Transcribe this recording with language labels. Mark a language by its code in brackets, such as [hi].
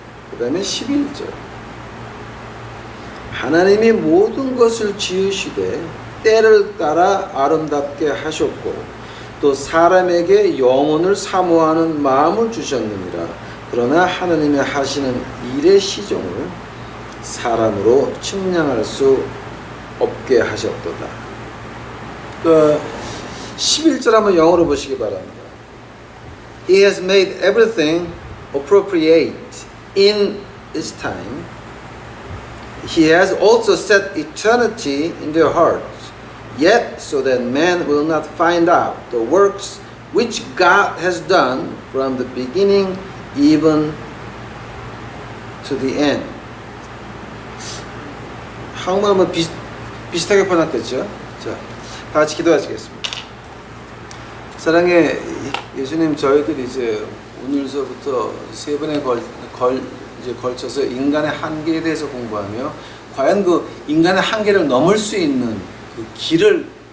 [ko] 그 다음에 11절 하나님이 모든 것을 지으시되 때를 따라 아름답게 하셨고 또 사람에게 영혼을 사모하는 마음을 주셨느니라. 그러나 하나님이 하시는 일의 시종을 사람으로 측량할 수 없게 하셨도다. 11절 한번 영어로 보시기 바랍니다. [en] He has made everything appropriate in its time. He has also set eternity in their hearts, Yet so that man will not find out the works which God has done from the beginning even to the end. [ko] 한국말은 비슷하게 번역됐죠. 자, 다 같이 기도하시겠습니다. 사랑의 예수님, 저희들이 이제 오늘서부터 세 번에 걸쳐서 인간의 한계에 대해서 공부하며 과연 그 인간의 한계를 넘을 수 있는 그 길을